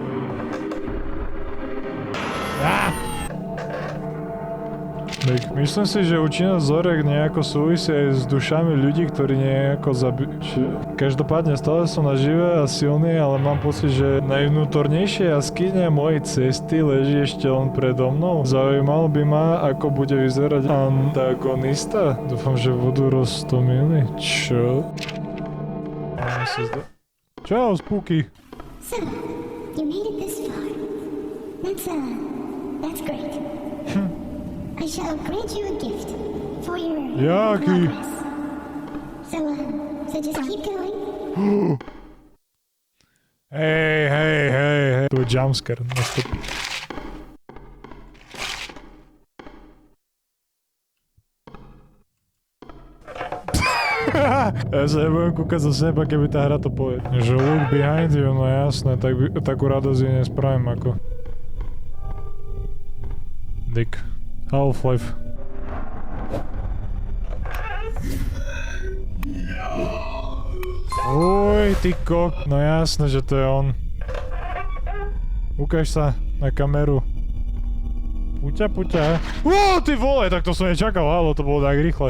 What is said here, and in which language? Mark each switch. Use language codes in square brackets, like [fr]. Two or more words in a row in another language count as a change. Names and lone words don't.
[sk] Tak myslím si, že účinnosť zorek nejako súvisí aj s dušami ľudí, ktorí nejako Každopádne stále som nažive a silný, ale mám pocit, že najvnútornejšie jaskyne mojej cesty leží ešte len predo mnou. Zaujímalo by ma, ako bude vyzerať antagonista. Dúfam, že budú roztomilí. Čo? Čau, Spooky. [en] So, you made it this far. That's great. I shall grant you a gift for your progress. So just keep going. [sk] Hej. Tu je jumpscare, nastupí. Ja sa nebudem kúkať za seba, keby tá hra to povie. Že [en] look behind you, [sk] no jasné, takú radosť ju nespravím ako... Dick. Half-Life. Ty kok. No jasné, že to je on. Ukáž sa na kameru. Puťa. Ty vole, tak to som nečakal, halo, to bolo tak rýchle.